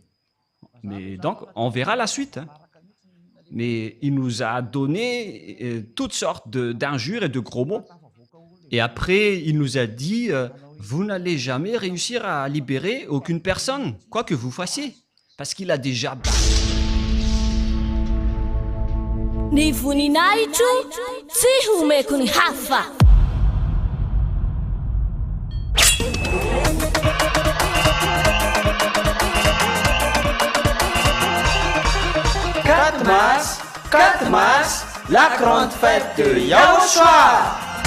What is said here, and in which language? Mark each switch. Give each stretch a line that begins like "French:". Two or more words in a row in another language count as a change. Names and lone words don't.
French: Mais donc, on verra la suite. mais il nous a donné toutes sortes d'injures et de gros mots. Et après, il nous a dit, vous n'allez jamais réussir à libérer aucune personne, quoi que vous fassiez, parce qu'il a déjà...
Malagasy: Ny voninahitro tsy homeko ny hafa.
French: Quatre mars, la grande fête de Yahushua.